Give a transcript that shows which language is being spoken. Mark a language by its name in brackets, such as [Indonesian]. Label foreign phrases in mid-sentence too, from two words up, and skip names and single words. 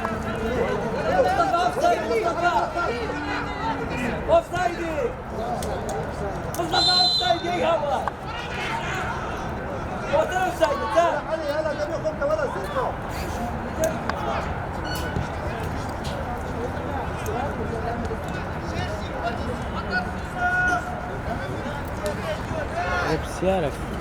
[Arabic] Offside! Mustafa offside يا هوا. offside ده. علي هلا جاب خمسة ولا ستة. [Turkish] Hepsi yarak.